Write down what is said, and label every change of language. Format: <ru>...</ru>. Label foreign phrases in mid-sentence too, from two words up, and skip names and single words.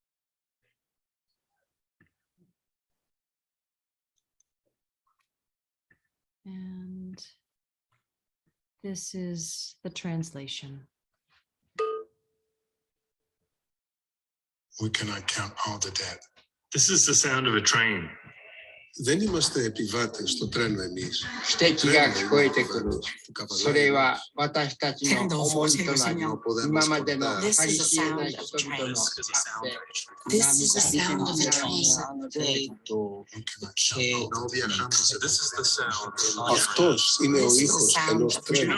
<en>And this is the translation. We cannot count all the dead. This is the sound of a train.</en> <el>Δεν είμαστε επιβάτες στο τρένο εμείς.</el> <ja>指摘が聞こえてくる。それは私たちの重荷となり、今までの計り知れない人々の汗、</ja> <en>This is the sound of a train.</en> <es>No viajamos.</es> <en>This is the sound.</en> <el>Αυτός είναι ο ήχος ενός</el> <en>You're</en> <el>τρένου.</el>